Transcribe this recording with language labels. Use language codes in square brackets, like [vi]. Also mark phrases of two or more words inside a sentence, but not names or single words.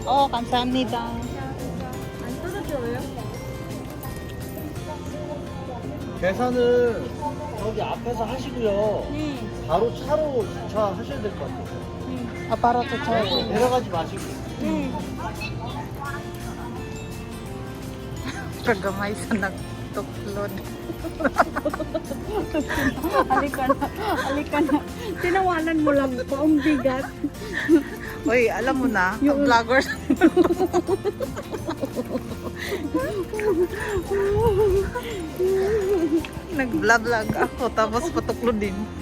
[ko] Oh, kamsahamnida. 안 떨어져요? 계산을 저기 앞에서 하시고요. 네. 바로 차로 주차하셔야 될 것 같아요. [en] Ah, para to charge. [ko] 내려가지 마시고. 네. [ceb] Kagamay sa nagtuklod. [tl] Halika na. Halika na. Tinawanan mo lang po ang bigat. Uy, alam mo na, ang vloggers. Nag-vlog ako, tapos patuklod din.